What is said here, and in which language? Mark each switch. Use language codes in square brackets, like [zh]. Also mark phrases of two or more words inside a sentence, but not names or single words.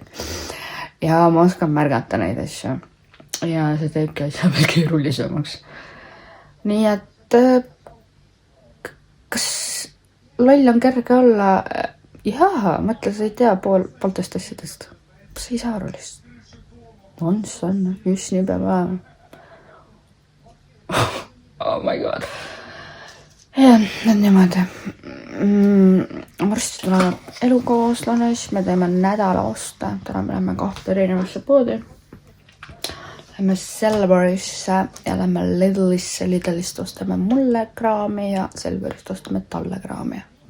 [et] Ja ma oskan märgata neid asju. Ja see teebki asja veel keerulisemaks. Nii et kas loll on kerge olla? Jaa, mõtle, sa ei tea pooltest asjadest. Sa ei saa aru lihtsalt. On see on, just nii peab olema. [en] Oh my god. [et] Ja, nüüd niimoodi. Varsti tuleb elukaaslane, siis me teeme nädala osta. Täna me läheme 2 erinevasse poodi. Lähme Selverisse ja lähme Lidlisse. Lidlist ostame mulle kraami ja Selverist ostame talle kraami.